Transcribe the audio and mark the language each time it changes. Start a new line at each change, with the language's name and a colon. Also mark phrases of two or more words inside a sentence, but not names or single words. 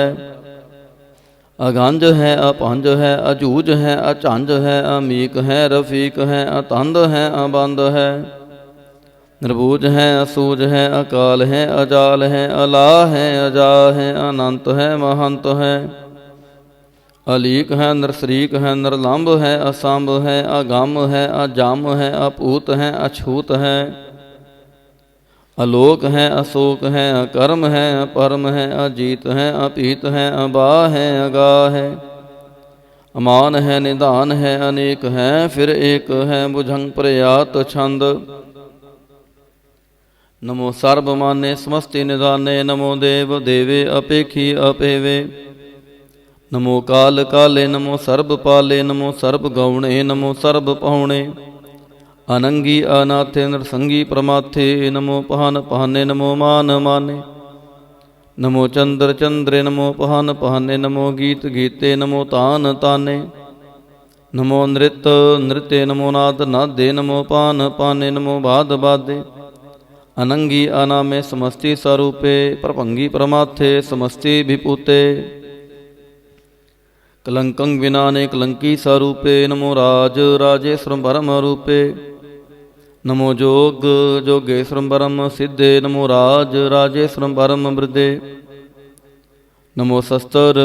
Braj: अगंज है अपंज है अजूज है अचंज है अमीक है रफीक है अतंद है अबंद है निर्बूज है असूज है अकाल है अजाल है अला है अजा है अनंत है महंत है अलीक है नरसरीक है नरलंब है असंभ है अगम है अजम है अपूत है अछूत है अलोक है अशोक है अकर्म है अपरम है अजीत है अपीत है अबा है अगा है अमान है निदान है अनेक है फिर एक है बुझंग प्रयात छंद नमो सर्वमान्य समस्ति निदाने नमो देव देवे अपेखी अपेवे नमो काल काले नमो सर्वपाले नमो सर्वगौणे नमो सर्वपहुणे अनंगी अनाथे नरसंगी प्रमाथे नमो पहन पहने नमो मान माने नमो चंद्र चंद्रे नमो पहन पहने नमो गीत गीते नमो तान ताने नमो नृत्य नृत्य नमो नाद नादे नमो पान पाने नमो बाद बादे अनंगी अनामे समस्ति स्वरूपे प्रपंगी प्रमाथे समस्ति विपूते कलंकं विनाने कलंकी स्वरूपे नमो राज राजेश्वरम परम रूपे नमो जोग जोगेश्वरम परम सिद्धे नमो राज राजेश्वरम परम वृद्धे नमो शस्त्र